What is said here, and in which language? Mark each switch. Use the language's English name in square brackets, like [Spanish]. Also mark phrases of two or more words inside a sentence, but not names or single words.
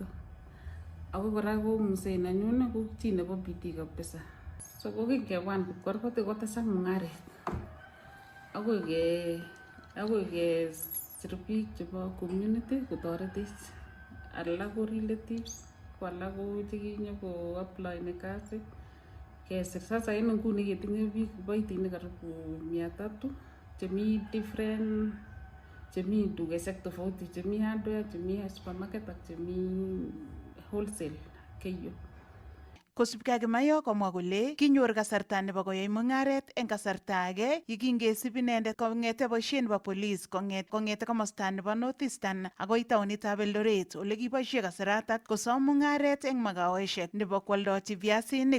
[Kalenjin] Ako kora ko mzee nenyun ko chi nebo bidii kabisa. So kokingekwan kipkorkot kotesak mung'aret. Akoi ke sir biik chebo community kotoretech. Alak ko relatives, ko alak ko chekinyo ko apply ne kazi. Kesir sasa en nguni ketinye biik kiboitinik karibu 300 chemi different, chemi dukeshek tofauti, chemi hardware, chemi supermarket ak chemi wholesale keyo. Kosubkei ak Kimayo komwa kole kinyor kasarta nebo koyai mung'aret eng kasarta age yekingesib inendet kong'ete boisiet nebo police kong'ete komosta nebo North Eastern akoi taonitab Eldoret ole kiboisie kasaratak kosom mung'aret eng magaoeshek nebo kwoldochi viasinik.